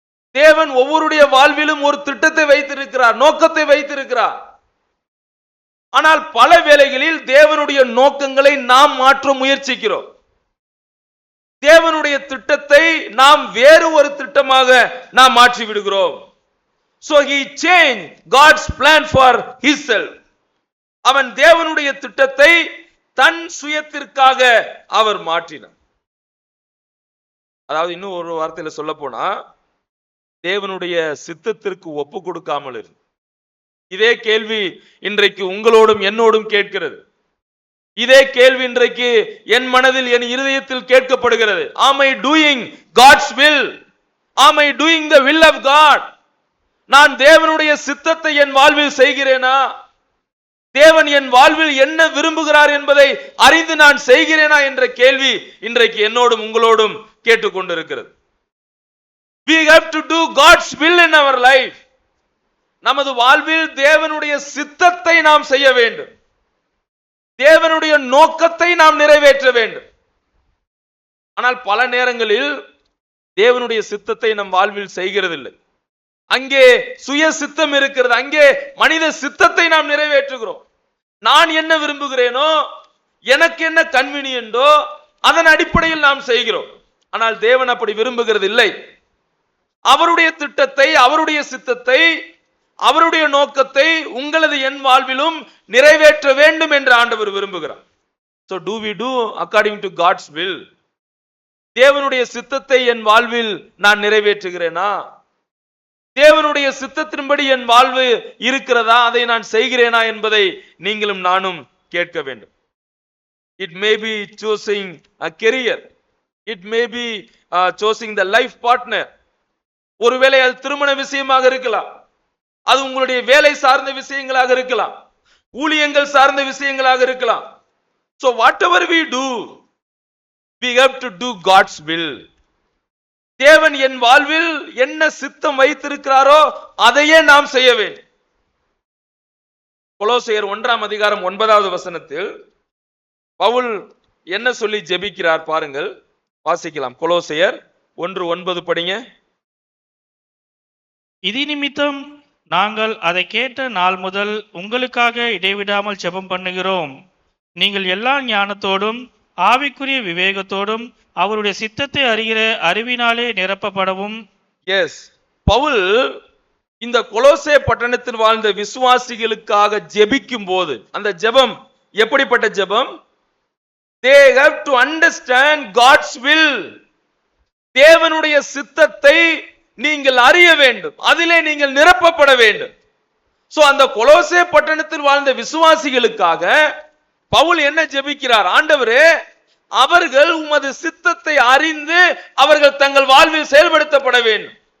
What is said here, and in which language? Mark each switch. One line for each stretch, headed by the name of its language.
Tamil: தேவன் ஒவ்வொருடைய வாழ்விலும் ஒரு திட்டத்தை வைத்திருக்கிறார், நோக்கத்தை வைத்திருக்கிறார். ஆனால் பல வேளைகளில் தேவனுடைய நோக்கங்களை நாம் மாற்ற முயற்சிக்கிறோம். தேவனுடைய திட்டத்தை நாம் வேறு ஒரு திட்டமாக நாம் மாற்றி விடுகிறோம்.
English: So he changed God's plan for himself.
Tamil: அவன் தேவனுடைய திட்டத்தை தன் சுயத்திற்காக அவர் மாற்றினார். அதாவது இன்னும் ஒரு வார்த்தையில சொல்ல போனா, தேவனுடைய சித்தத்திற்கு ஒப்பு கொடுக்காமல் இருந்து. இதே கேள்வி இன்றைக்கு உங்களோடும் என்னோடும் கேட்கிறது. இதே கேள்வி இன்றைக்கு என் மனதில், என் இருதயத்தில் கேட்கப்படுகிறது.
English: Am I doing God's will? Am I doing the will of God?
Tamil: நான் தேவனுடைய சித்தத்தை என் வாழ்வில் செய்கிறேனா? தேவன் என் வாழ்வில் என்ன விரும்புகிறார் என்பதை அறிந்து நான் செய்கிறேனா என்ற கேள்வி இன்றைக்கு என்னோடும் உங்களோடும் கேட்டுக்கொண்டிருக்கிறது.
English: We have to do God's will in our life.
Tamil: நமது வாழ்வில் தேவனுடைய சித்தத்தை நாம் செய்ய வேண்டும். தேவனுடைய நோக்கத்தை நாம் நிறைவேற்ற வேண்டும். ஆனால் பல நேரங்களில் தேவனுடைய சித்தத்தை நம் வாழ்வில் செய்கிறதில்லை. அங்கே சுய சித்தம் இருக்கிறது, அங்கே மனித சித்தத்தை நாம் நிறைவேற்றுகிறோம். நான் என்ன விரும்புகிறேனோ, எனக்கு என்ன கன்வீனியன்டோ அதன் அடிப்படையில் நாம் செய்கிறோம். ஆனால் தேவன் அப்படி விரும்புகிறது இல்லை. அவருடைய திட்டத்தை, அவருடைய சித்தத்தை, அவருடைய நோக்கத்தை உங்களது என் வாழ்விலும் நிறைவேற்ற வேண்டும் என்று ஆண்டவர் விரும்புகிறார்.
English: So do we do according to God's will?
Tamil: தேவனுடைய சித்தத்தை என் வாழ்வில் நான் நிறைவேற்றுகிறேனா? தேவனுடைய சித்தத்தின்படி என் வாழ்வு இருக்கிறதா? அதை நான் செய்கிறேனா என்பதை நீங்களும் நானும் கேட்க வேண்டும்.
English: It may be choosing a career. It may be choosing the life partner.
Tamil: ஒருவேளை அது திருமண விஷயமாக இருக்கலாம், அது உங்களுடைய வேலை சார்ந்த விஷயங்களாக இருக்கலாம், ஊழியங்கள் சார்ந்த விஷயங்களாக இருக்கலாம்.
English: So whatever we do, we have to do God's will.
Tamil: தேவன் என் வாழ்வில் என்ன சித்தம் வைத்திருக்கிறாரோ அதையே நாம் செய்ய வேண்டும். கொலோசையர் 1ஆம் அதிகாரம் 9வது வசனத்தில் பவுல் என்ன சொல்லி ஜெபிக்கிறார் பாருங்கள், வாசிக்கலாம். கொலோசையர் 1:9 படிங்க. இது நிமித்தம் நாங்கள் அதை கேட்ட நாள் முதல் உங்களுக்காக இடைவிடாமல் ஜெபம் பண்ணுகிறோம். நீங்கள் எல்லா ஞானத்தோடும் ஆவிக்குரிய விவேகத்தோடும் அவருடைய சித்தத்தை அறிகிற அறிவினாலே நிரப்பப்படவும்.
English: yes,
Tamil: பவுல் இந்த கொலோசே பட்டணத்தில் வாழ்ந்த விசுவாசிகளுக்காக ஜெபிக்கும் போது அந்த ஜெபம் எப்படிப்பட்ட ஜெபம்?
English: They have to understand God's will.
Tamil: தேவனுடைய சித்தத்தை நீங்கள் அறிய வேண்டும், அதிலே நீங்கள் நிரப்பப்பட வேண்டும். சோ அந்த கொலோசே பட்டணத்தில் வாழ்ந்த விசுவாசிகளுக்காக பவுல் என்ன ஜெபிக்கிறார்? ஆண்டவரே, அவர்கள் உமது சித்தத்தை அறிந்து அவர்கள் தங்கள் வாழ்வில் செயல்படுத்தப்பட வேண்டும்.